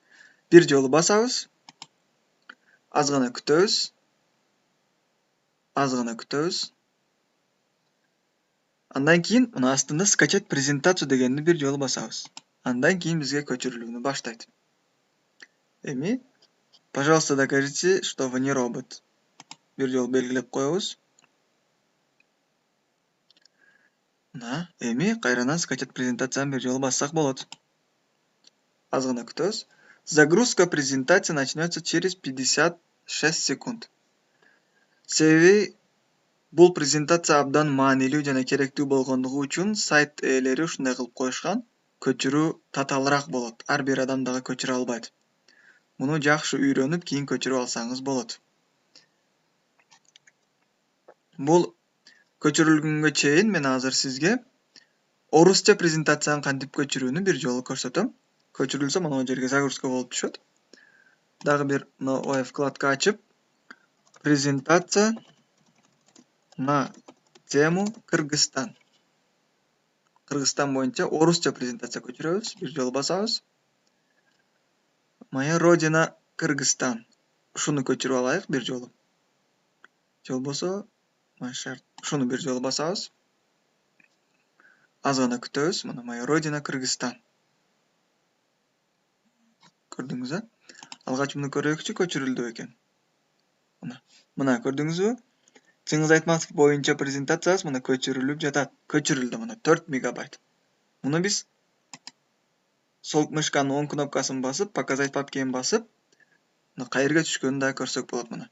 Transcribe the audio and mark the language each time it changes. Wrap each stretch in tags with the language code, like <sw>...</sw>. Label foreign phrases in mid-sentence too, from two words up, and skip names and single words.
<ky>Бир жолу басабыз. Аз гана күтөбүз. Андан кийин мына астында</ky> <ru>скачать презентацию</ru> <ky>дегенди бир жолу басабыз. Андан кийин бизге көчүрүлүүнү баштайт.</ky> <ru>Эми пожалуйста, докажите, что вы не робот.</ru> <ky>Бир жолу белгилеп коебуз. Мына эми кайрадан скачать презентацияны бир жолу бассак болот. Аз гана күтөбүз.</ky> <ru>Загрузка презентации начнется через 56 секунд.</ru> <ky>Себеби бул презентация абдан маанилүү жана керектүү болгондугу үчүн сайт ээлери ушундай кылып коюшкан. Көчүрүү татаалыраак болот. Ар бир адам дагы көчүрө албайт. Муну жакшы үйрөнүп, кийин көчүрүп алсаңыз болот. Бул көчүрүлгөнгө чейин мен азыр сизге орусча презентацияны кантип көчүрүүнү бир жолу көрсөтөм. Көчүрүлсө мына жерге загрузка болуп түшөт. Дагы бир мына вкладка ачып,</ky> <ru>презентация на тему Кыргызстан.</ru> <ky>Кыргызстан боюнча орусча презентация көчүрөбүз. Бир жолу басабыз.</ky> <ru>Моя родина Кыргызстан.</ru> <ky>Ушуну көчүрүп алайык бир жолу. Же болбосо, ушуну бир жолу басабыз. Аз гана күтөбүз. Мына</ky> <ru>моя родина</ru> <ky>Кыргызстан. Көрдүңүз, алгач муну көрөйүкчү, көчүрүлдү экен. Мына көрдүңүзбү? Чыңгыз Айтматов боюнча презентациясы мына көчүрүлүп жатат. Көчүрүлдү мына 4 мегабайт. Муну биз сол мышканын оң кнопкасын басып, показать папкени басып, мына кайерге түшкөнүн да көрсөк болот мына.</ky>